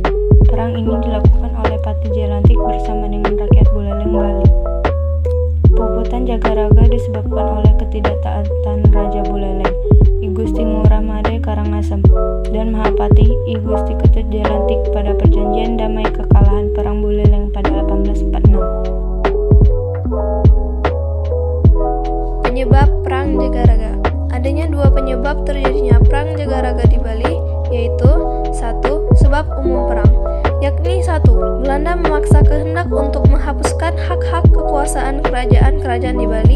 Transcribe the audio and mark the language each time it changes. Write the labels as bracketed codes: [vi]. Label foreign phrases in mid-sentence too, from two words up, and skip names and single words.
[id] Perang ini dilakukan oleh Pati Jelantik bersama dengan rakyat Buleleng Bali. Puputan Jagaraga disebabkan oleh ketidaktaatan Raja Buleleng, I Gusti Ngurah Made Karangasem, dan Mahapati I Gusti Ketut Jelantik pada perjanjian damai kekalahan Perang Buleleng pada 1846. Penyebab Perang Jagaraga. Adanya dua penyebab terjadinya Perang Jagaraga di Bali, yaitu 1. Sebab umum perang, yakni 1. Belanda memaksa kehendak untuk menghapuskan hak-hak kekuasaan kerajaan-kerajaan di Bali.